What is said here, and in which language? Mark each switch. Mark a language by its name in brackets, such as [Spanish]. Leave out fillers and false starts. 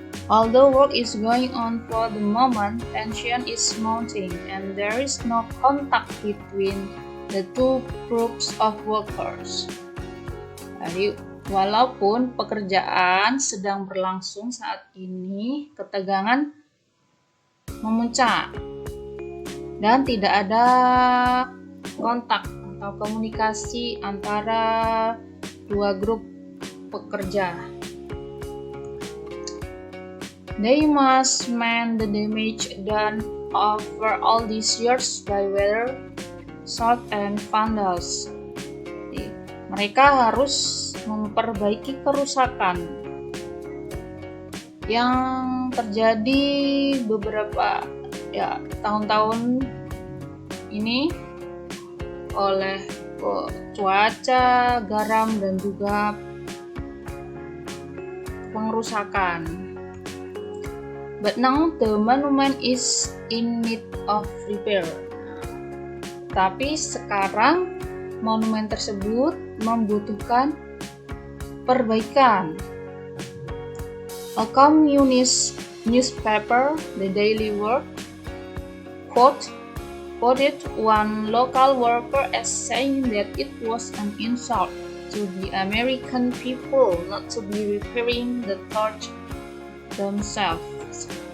[English] Although work is going on for the moment, tension is mounting and there is no contact between the two groups of workers. [Indonesian] Jadi, walaupun pekerjaan sedang berlangsung saat ini, ketegangan memuncak dan tidak ada kontak atau komunikasi antara dua grup pekerja. [English] They must mend the damage done over all these years by weather, salt, and vandals. [Indonesian] Jadi, mereka harus memperbaiki kerusakan yang terjadi beberapa, ya, tahun-tahun ini oleh cuaca, garam, dan juga pengerusakan. [English] But now the monument is in need of repair. [Indonesian] Tapi sekarang monumen tersebut membutuhkan perbaikan. [English] A communist newspaper, The Daily World, quoted one local worker as saying that it was an insult to the American people not to be repairing the church themselves.